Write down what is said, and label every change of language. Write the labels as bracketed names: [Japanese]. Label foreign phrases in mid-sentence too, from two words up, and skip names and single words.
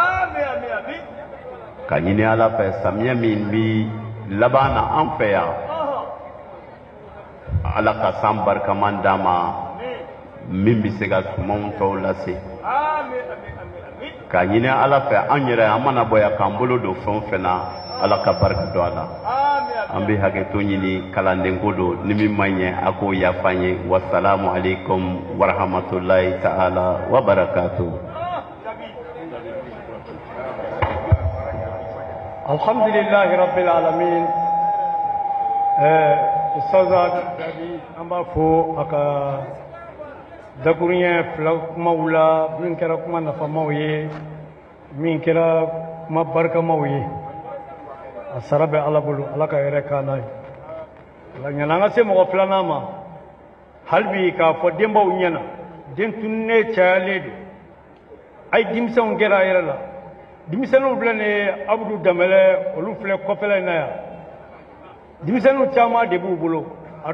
[Bambara] ka ɲini ala fɛ samiyɛ min bi laban na an fɛ yan ala ka san barikaman d'an ma min bɛ se ka sumanw tɔw lase ka ɲini ala fɛ an yɛrɛ an mana bɔ yan k'an bolo don fɛn o fɛn na ala ka barika don a la an bɛ hakɛto ɲini kalandenko don ni min ma ɲɛ a k'o yafa an ye [Arabic] والسلام عليكم ورحمة الله تعالى وبركاته. الحمد لله رب العالمين. [Bambara] Ustaza Dabi an b'a fɔ a ka dakuruɲɛ fila kumaw la min kɛra kuma nafamaw ye min kɛra kuma barikamaw ye a sara bɛ ala bolo ala ka yɛrɛ k'a n'a ye ɲana an ka se mɔgɔ filanan ma hali bi k'a fɔ denbaw ɲɛna den tununnen cayalen don a ye denmisɛnw kɛra a yɛrɛ la denmisɛnninw filɛ nin ye abudu danbɛlɛ olu filɛ kɔfɛla in na yan denmisɛnninw caman de b'u bolo a